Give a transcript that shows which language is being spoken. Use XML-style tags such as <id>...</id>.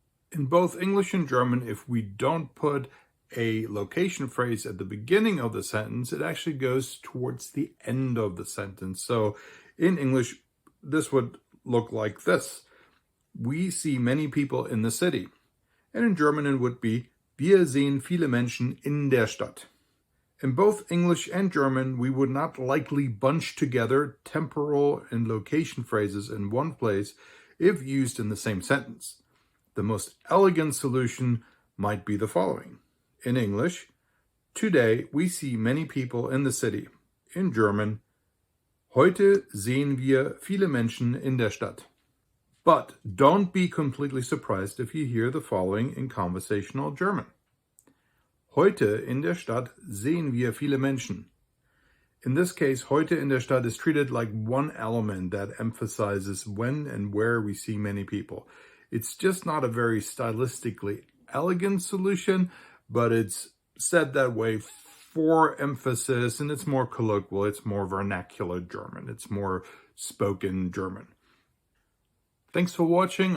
<en>In both English and German, if we don't put a location phrase at the beginning of the sentence, it actually goes towards the end of the sentence. So in English, this would look like this. We see many people in the city. And in German, it would be</en> <de>wir sehen viele Menschen in der Stadt.</de> <en>In both English and German, we would not likely bunch together temporal and location phrases in one place if used in the same sentence. The most elegant solution might be the following. In English, today we see many people in the city. In German,</en> <de>heute sehen wir viele Menschen in der Stadt.</de> <en>But don't be completely surprised if you hear the following in conversational German.</en> <de>Heute in der Stadt sehen wir viele Menschen.</de> <en>In this case,</en> <de>heute in der Stadt</de> <en>is treated like one element that emphasizes when and where we see many people. It's just not a very stylistically elegant solution, but it's said that way for emphasis, and it's more colloquial, it's more vernacular German, it's more spoken German. Thanks for watching.</en>